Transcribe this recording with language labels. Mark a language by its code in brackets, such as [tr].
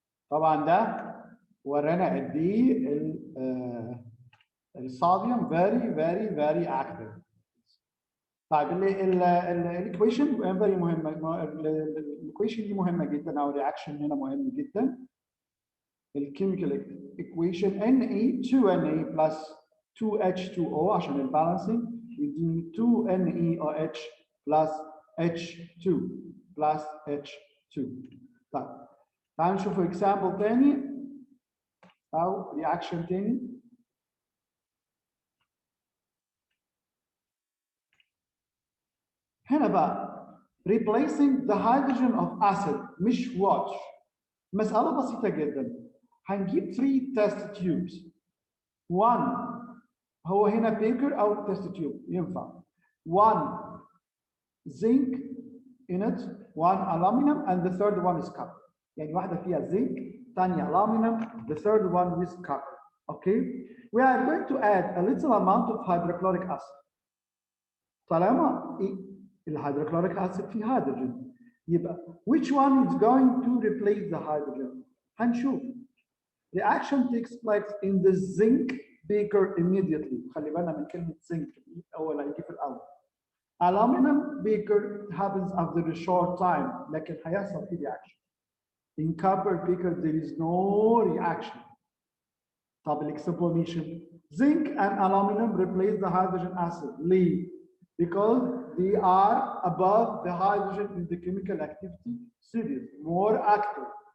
[ar] طبعا ده ورانا قد ايه الصوديوم [en] very active. [ar] طيب الايكويشن فيري مهمه، الايكويشن دي مهمه جدا، او الرياكشن هنا مهم جدا. الكيميكال ايكويشن Na 2Na plus 2H2O عشان البالانسنج يديني 2NeOH plus H2 plus H2. طيب تعالوا نشوف اكزامبل تاني او رياكشن تاني. [en] هنا بقى replacing the hydrogen of acid مش water. [ar] مسألة بسيطة جدا. هنجيب 3 test tubes. 1 هو هنا بيكر أو test tube ينفع. [en] 1 zinc in it, 1 aluminum, and the third one is copper. [ar] يعني واحدة فيها [en] zinc، ثانية aluminum, the third one is copper. Okay? We are going to add a little amount of hydrochloric acid. [ar] طالما الهيدروكلوريك اسيد فيه هيدروجين، يبقى [en] which one is going to replace the hydrogen؟ [ar] هنشوف. [en] Reaction takes place in the zinc beaker immediately. [ar] خلي بالنا من كلمة zinc أول هيجي في الأول. [en] Aluminum beaker happens after a short time، [ar] لكن هيحصل فيه [en] reaction. In copper beaker there is no reaction. طب explanation. Zinc and aluminum replace the hydrogen acid. ليه؟ Because they are above the hydrogen in the chemical activity series, more active.